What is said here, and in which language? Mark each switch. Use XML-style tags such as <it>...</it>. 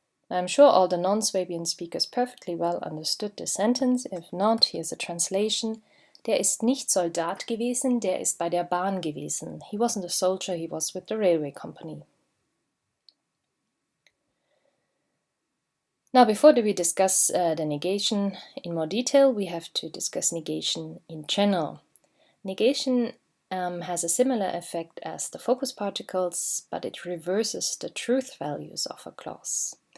<en>I'm sure all the non-Swabian speakers perfectly well understood the sentence. If not, here's a translation.</en> <de>Der ist nicht Soldat gewesen, der ist bei der Bahn gewesen.</de> <en>He wasn't a soldier, he was with the railway company. Now, before we discuss the negation in more detail, we have to discuss negation in general. Negation has a similar effect as the focus particles, but it reverses the truth values of a clause.</en>